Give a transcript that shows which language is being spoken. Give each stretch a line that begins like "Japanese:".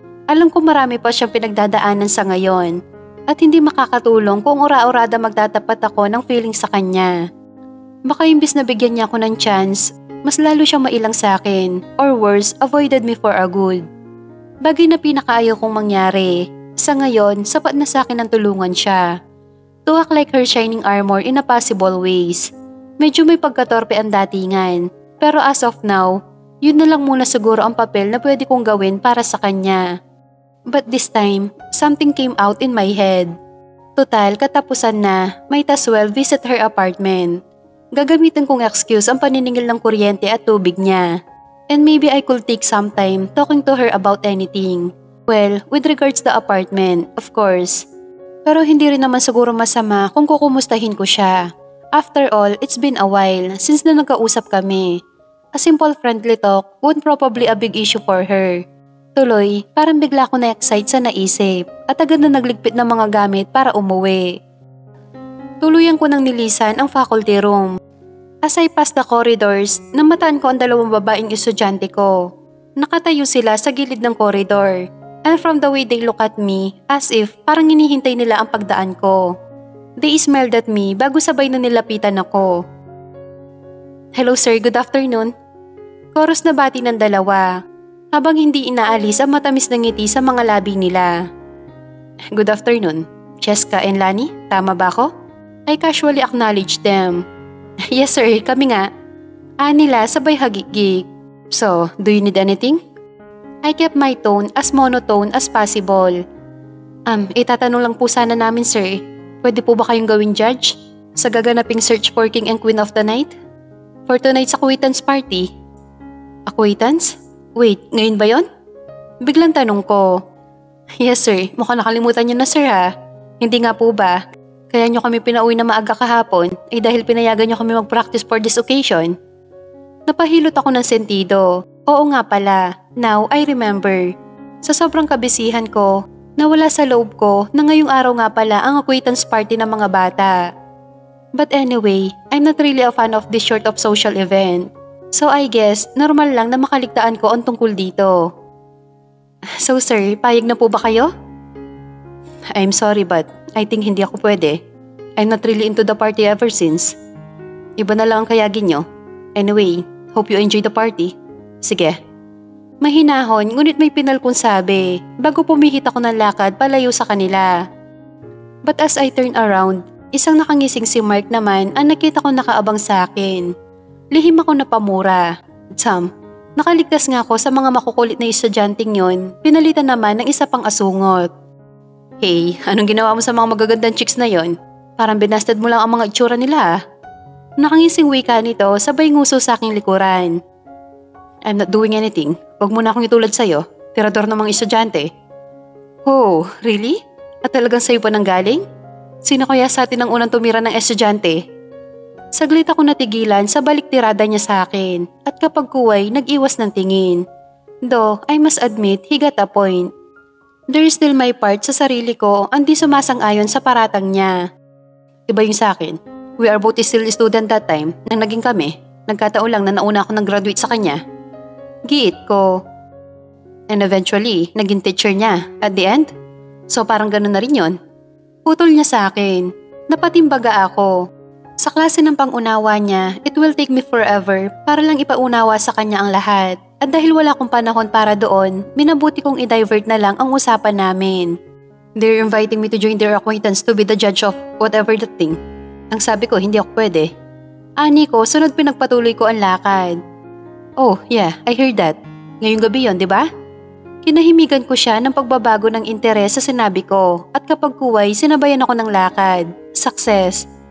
Filipino: Alam ko marami pa siyang pinagdadaanan sa ngayon at hindi makakatulong kung ura-urada magtatapat ako ng feeling sa kanya. Baka imbis na bigyan niya ako ng chance, mas lalo siyang mailang sa akin
English: or worse, avoided me for a good.
Filipino: Bagay na pinakaayaw kong mangyari. Sa ngayon, sapat na sa akin ang tulungan siya.
English: To act like her shining armor in a possible ways.
Filipino: Medyo may pagkatorpe ang datingan, pero as of now, yun na lang muna siguro ang papel na pwede kong gawin para sa kanya.
English: But this time, something came out in my head.
Filipino: Total, katapusan na,
English: might as well visit her apartment.
Filipino: Gagamitin kong excuse ang paniningil ng kuryente at tubig niya.
English: And maybe I could take some time talking to her about anything. Well, with regards to the apartment, of course.
Filipino: Pero hindi rin naman siguro masama kung kukumustahin ko siya.
English: After all, it's been a while since
Filipino: na nagkausap kami.
English: A simple friendly talk wouldn't probably a big issue for her.
Filipino: Tuloy, parang bigla ko na-excite sa naisip at agad na nagligpit ng mga gamit para umuwi. Tuluyan ko nang nilisan ang faculty room.
English: As I passed the corridors,
Filipino: namataan ko ang dalawang babaeng estudyante ko. Nakatayo sila sa gilid ng corridor.
English: And from the way they look at me, as if
Filipino: parang hinihintay nila ang pagdaan ko.
English: They smiled at me
Filipino: bago sabay na nilapitan ako.
English: "Hello sir, good afternoon."
Filipino: Chorus na bati ng dalawa, habang hindi inaalis ang matamis na ngiti sa mga labi nila.
English: "Good afternoon, Cheska and Lani,
Filipino: tama ba ako?"
English: I casually acknowledged them. "Yes sir,
Filipino: kami nga." Nila sabay hagigig.
English: "So, do you need anything?" I kept my tone as monotone as possible.
Filipino: Itatanong lang po sana namin sir, pwede po ba kayong gawing judge sa gaganaping search for King and Queen of the Night?
English: For tonight's acquaintance party.
Filipino: Acquaintance? Wait, ngayon ba yon? Biglang tanong ko. "Yes sir, mukhang nakalimutan niyo na sir ha. Hindi nga po ba? Kaya niyo kami pinauwi na maaga kahapon ay dahil pinayagan niyo kami mag-practice for this occasion." Napahilot ako ng sentido. Oo nga pala,
English: now I remember.
Filipino: Sa sobrang kabisihan ko, nawala sa loob ko na ngayong araw nga pala ang acquaintance party ng mga bata.
English: But anyway, I'm not really a fan of this sort of social event.
Filipino: So I guess, normal lang na makaligtaan ko ang tungkol dito. "So sir, payag na po ba kayo?"
English: "I'm sorry but I think
Filipino: hindi ako pwede.
English: I'm not really into the party ever since.
Filipino: Iba na lang ang kayagin nyo.
English: Anyway, hope you enjoy the party.
Filipino: Sige." Mahinahon ngunit may pinal kong sabi bago pumihit ako ng lakad palayo sa kanila.
English: But as I turn around,
Filipino: isang nakangising si Mark naman ang nakita ko nakaabang sa akin. Lihim ako napamura. "Sam, nakaligtas nga ako sa mga makukulit na estudyanteng yon, pinalitan naman ng isa pang asungot." "Hey, anong ginawa mo sa mga magagandang chicks na yon? Parang binasted mo lang ang mga itsura nila ah." Nakangising wika nito sabay nguso sa aking likuran.
English: "I'm not doing anything.
Filipino: Huwag mo na akong itulad sa'yo. Tirador ng mga estudyante."
English: "Oh, really?
Filipino: At talagang sa'yo pa nang galing? Sino kaya sa atin ang unang tumira ng estudyante?" Saglit ako natigilan sa balik tirada niya sa akin at kapag kuway nag-iwas ng tingin.
English: Though I must admit he got a point. There is still my part
Filipino: sa sarili ko ang di sumasang-ayon sa paratang niya. Iba yung sa akin.
English: We are both still student that time
Filipino: nang naging kami. Nagkataon lang na nauna ako nag-graduate sa kanya. Giit ko.
English: And eventually,
Filipino: naging teacher niya
English: at the end.
Filipino: So parang ganun na rin yun. Putol niya sa akin. Napatimbaga ako. Sa klase ng pangunawa niya,
English: it will take me forever
Filipino: para lang ipaunawa sa kanya ang lahat. At dahil wala akong panahon para doon, minabuti kong i-divert na lang ang usapan namin.
English: They're inviting me to join their acquaintance to be the judge of whatever that thing.
Filipino: Ang sabi ko, hindi ako pwede. Ani ko, sunod pinagpatuloy ko ang lakad.
English: Oh, yeah, I heard that.
Filipino: Ngayong gabi yon, di ba? Kinahimigan ko siya ng pagbabago ng interes sa sinabi ko at kapag kuway, sinabayan ako ng lakad. Success.